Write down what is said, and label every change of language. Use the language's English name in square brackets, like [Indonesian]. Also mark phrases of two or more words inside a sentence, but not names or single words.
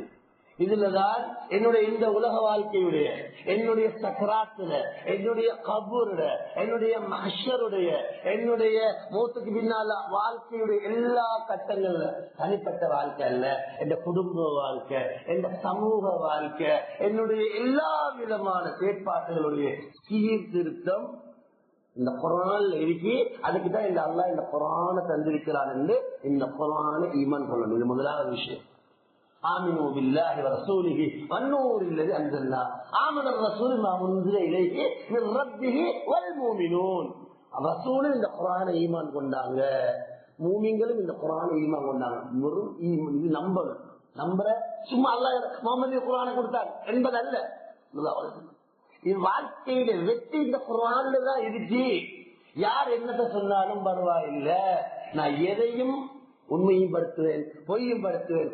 [Tamil] இதுலதான் என்னுடைய இந்த உலக வாழ்க்கையுடைய, என்னுடைய சக்கராத்துல, என்னுடைய கபூருட, என்னுடைய மஹ்ஷருடைய, என்னுடைய மௌத்துக்கு பின்னால வாழ்க்கையுடைய எல்லா கட்டங்கள்ல, தனிப்பட்ட வாழ்க்கை அல்ல, என் குடும்ப வாழ்க்கை, என் சமூக வாழ்க்கை, என்னுடைய எல்லா விதமான செயற்பாடுகளுடைய சீர்திருத்தம் இந்த குர்ஆன்ல இருக்கு. அதுக்குதான் இந்த அல்லாஹ் இந்த குர்ஆனை தந்திருக்கிறான் என்று இந்த குர்ஆனை ஈமான் கொள்ளணும். இது முதலாவது விஷயம். [Arabic] آمنوا بالله ورسوله والنور الذي أنزلنا آمن الرسول ما أنزل إليه من ربه والمؤمنون. [Tamil] الرسول இந்த குர்ஆனை ஈமான் கொண்டாங்க, மூமின்களும் இந்த குர்ஆனை ஈமான் கொண்டாங்க. இது நம்புற சும்மா அல்லாஹ் முஹம்மது குர்ஆனை கொடுத்தார் என்பதல்ல. இது வாழ்க்கையில வெற்றி இந்த குர்ஆன்ல தான் இருக்கு. யார் என்னத்தை சொன்னாலும் பரவாயில்லை, நான் எதையும் உண்மையும் படுத்துவேன், பொய்யும் படுத்துவேன்.